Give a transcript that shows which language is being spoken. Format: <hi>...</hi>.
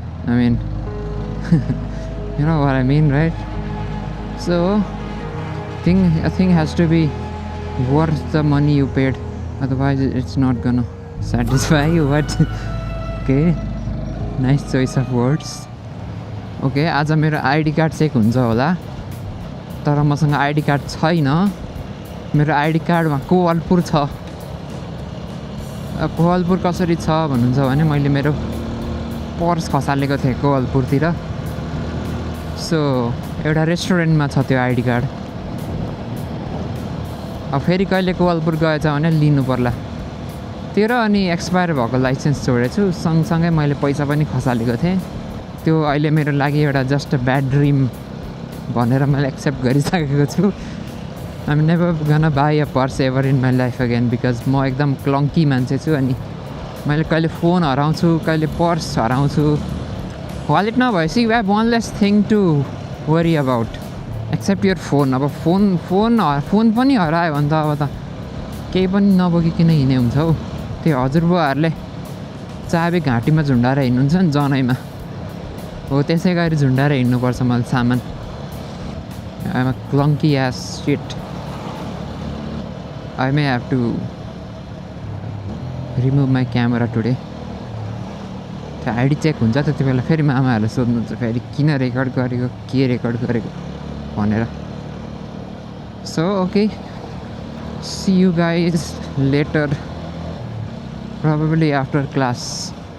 <en>I mean you know what I mean, right? So A thing has to be worth the money you paid, otherwise it's not gonna satisfy you. What? Okay, nice choice of words.</en> <ne>Okay, आज मेरो ID card check हुन्छ होला, तर मसँग ID card छैन. मेरो ID कार्डमा कोवलपुर छ. कोवलपुर कसरी छ भन्नुहुन्छ भने मैले मेरो पर्स खसालेको थिएँ कोवलपुरतिर. सो एउटा रेस्टुरेन्टमा छ त्यो आइडी कार्ड. अब फेरि कहिले कोवलपुर गएछ भने लिनु पर्ला. त्यो र अनि एक्सपायर भएको लाइसेन्स जोडेको छु. सँगसँगै मैले पैसा पनि खसालेको थिएँ. त्यो अहिले मेरो लागि एउटा</ne> <en>just a bad dream</en> <ne>भनेर मैले एक्सेप्ट गरिसकेको छु.</ne> <en>I'm never gonna buy a purse ever in my life again because</en> <ne>म एकदम क्लङ्की मान्छे छु. अनि मैले कहिले फोन हराउँछु, कहिले पर्स हराउँछु.</ne> <en>wallet</en> <ne>नभएपछि</ne> <en>You have one less thing to worry about except your phone.</en> <ne>अब फोन पनि हरायो भने त अब त केही पनि नबोकिकन हिँड्ने हुन्छ हौ. त्यो हजुरबुवाहरूले चाबी घाँटीमा झुन्डाएर हिँड्नुहुन्छ नि जनैमा, हो त्यसै गरी झुन्डाएर हिँड्नुपर्छ मैले सामान.</ne> <en>I'm a clunky ass shit. I may have to remove my camera today.</en> <ne>त्यो आइडी चेक हुन्छ त्यति बेला फेरि मामाहरूले सोध्नुहुन्छ फेरि किन रेकर्ड गरेको, के रेकर्ड गरेको भनेर.</ne> <en>So okay, see you guys later, probably after class.</en>